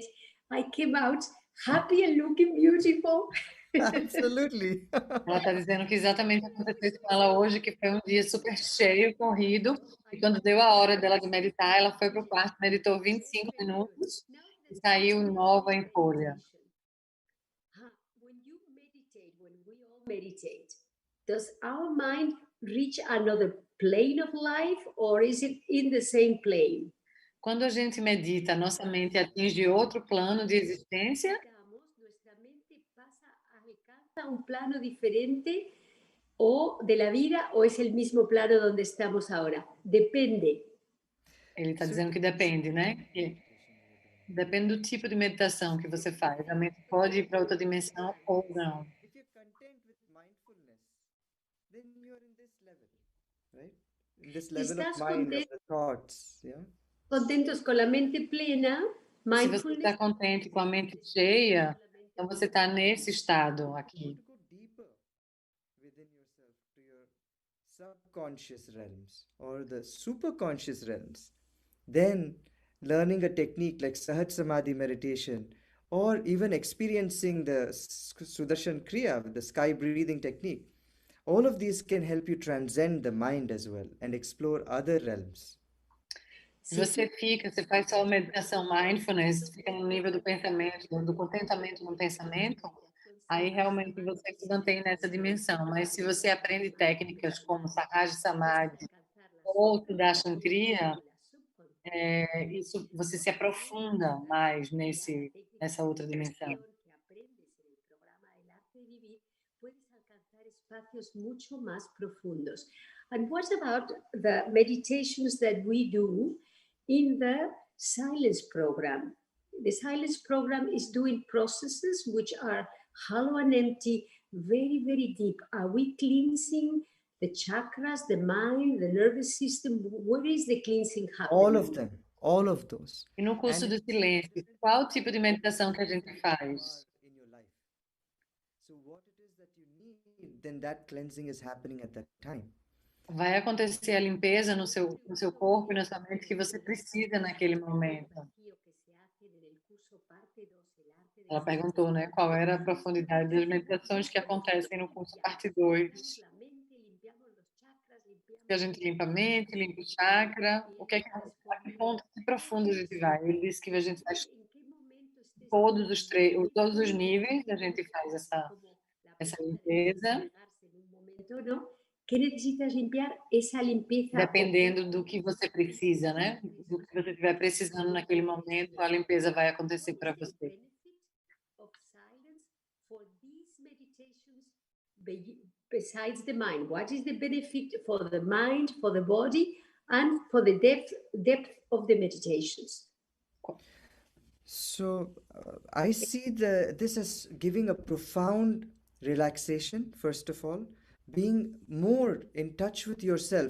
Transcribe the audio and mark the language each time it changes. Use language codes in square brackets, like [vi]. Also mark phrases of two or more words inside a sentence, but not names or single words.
[en] I came out happy and looking beautiful. Absolutely. [pt] Ela está dizendo que exatamente aconteceu isso com ela hoje, que foi um dia super cheio, corrido, e quando deu a hora dela de meditar, ela foi para o quarto, meditou 25 minutos e saiu nova em folha. [en] When you meditate, when we all meditate, does our mind reach another plane of life or is it in the same plane? [pt] Quando a gente medita, nossa mente atinge outro plano de existência? [es] Nuestra mente alcanza un plano diferente o de la vida o es el mismo plano donde estamos ahora. [pt] Depende. Ele está dizendo que depende, né? Que depende do tipo de meditação que você faz. A mente pode ir para outra dimensão ou não. [en] If you're content with mindfulness, then you're in this level, right? In this level of [es] Estás [en] mind, of the thoughts, yeah? [es] contentos con la mente plena, [pt] Se você [en] mindfulness. [pt] está contente com a mente cheia, então você está nesse estado aqui. [en] To go deeper within yourself to your subconscious realms or the superconscious realms, then learning a technique like Sahaj Samadhi meditation or even experiencing the Sudarshan Kriya, the sky breathing technique, all of these can help you transcend the mind as well and explore other realms. [pt] Se você faz só meditação mindfulness, fica no nível do pensamento, do contentamento no pensamento, aí realmente você se mantém nessa dimensão. Mas se você aprende técnicas como Sahaj Samadhi ou Sudarshan Kriya, isso você se aprofunda mais nessa outra dimensão. [es] Espacios mucho más profundos. [en] And what about the meditations that we do in the silence program? The silence program is doing processes which are hollow and empty, very, very deep. Are we cleansing the chakras, the mind, the nervous system? Where is the cleansing happening? All of them, all of those. [pt] E no curso do silêncio, qual o tipo de meditação que a gente faz? [en] In your life. So what it is that you need, then that cleansing is happening at that time. [pt] Vai acontecer a limpeza no seu corpo e na sua mente que você precisa naquele momento. Ela perguntou, né, qual era a profundidade das meditações que acontecem no curso parte 2. que a gente limpa a mente, limpa o chakra, a que ponto, que profundo a gente vai. Ele disse que a gente faz todos os níveis, a gente faz essa limpeza, [es] ¿Qué necesitas limpiar? Esa limpieza. [pt] dependendo do que você precisa, né? Do que você estiver precisando naquele momento, a limpeza vai acontecer para você. [en] Besides the mind, what is the benefit for the mind, for the body, and for the depth of the meditations? So I see this as giving a profound relaxation, first of all, being more in touch with yourself.